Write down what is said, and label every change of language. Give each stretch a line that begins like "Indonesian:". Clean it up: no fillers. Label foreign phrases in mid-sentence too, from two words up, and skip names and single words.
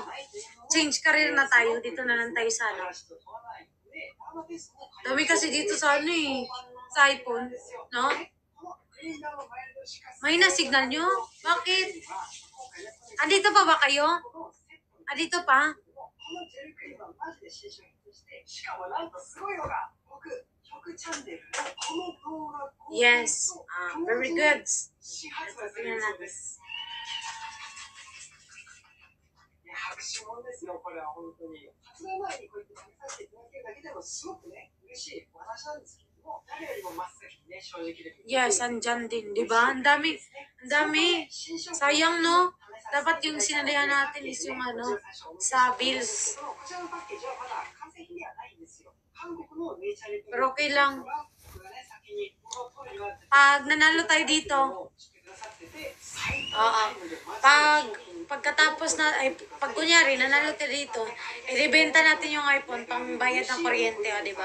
English: Change career
Filipino: na tayo. Dito na lang tayo sa ano. Dami kasi dito sa ano eh. Sa iPhone. No? May na-signal nyo? Bakit? Andito pa ba kayo? Andito pa?
English: Yes. Very good.
Filipino: Tingnan natin.
Japanese: 拍手もんですよ、これは本当に。発売前にこうやって食べさせていただけるだけでもすごくね、嬉しいお話なんですけれども、誰よりも真っ先にね、正直で。
English: Yes,
Filipino: andyan din, di ba? Ang dami. Sayang, no? Dapat yung sinalihan natin is yung ano, sa bills. Pero okay lang. Pag nanalo tayo dito, pagkatapos na, pag kunyari, nanalo tayo dito, ibenta natin yung iPhone pang bayad ng kuryente, di ba?